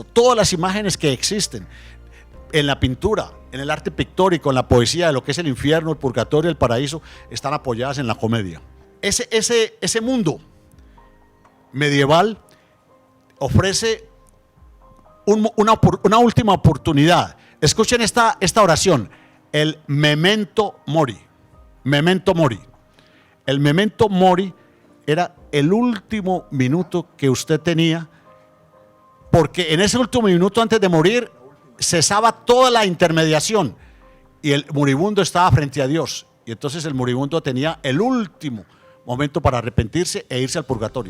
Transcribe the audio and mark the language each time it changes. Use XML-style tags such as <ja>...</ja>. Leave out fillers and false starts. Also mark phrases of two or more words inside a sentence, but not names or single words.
<es>Todas las imágenes que existen en la pintura, en el arte pictórico, en la poesía de lo que es el infierno, el purgatorio y el paraíso están apoyadas en la comedia. Ese mundo medieval ofrece una última oportunidad. Escuchen esta oración, el</es> <la>memento mori. Memento mori.</la> <es>El</es> <la>memento mori</la> <es>era el último minuto que usted tenía, porque en ese último minuto antes de morir cesaba toda la intermediación y el moribundo estaba frente a Dios. Y entonces el moribundo tenía el último momento para arrepentirse e irse al purgatorio.</es>